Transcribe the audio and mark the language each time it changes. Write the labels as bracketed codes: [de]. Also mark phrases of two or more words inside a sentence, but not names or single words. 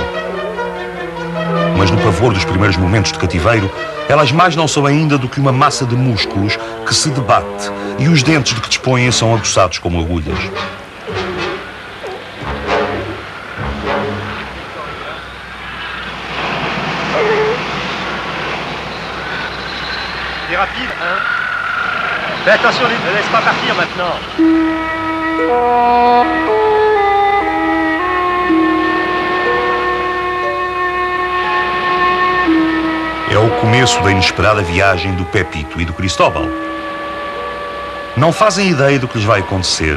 [pt] Mas no pavor dos primeiros momentos de cativeiro, elas mais não são ainda do que uma massa de músculos que se debate e os dentes de que dispõem são aguçados como agulhas. [fr] C'est rapide, hein? Fais attention, ne laisse pas partir maintenant. [pt] É o começo da inesperada viagem do Pepito e do Cristóbal. Não fazem ideia do que lhes vai acontecer.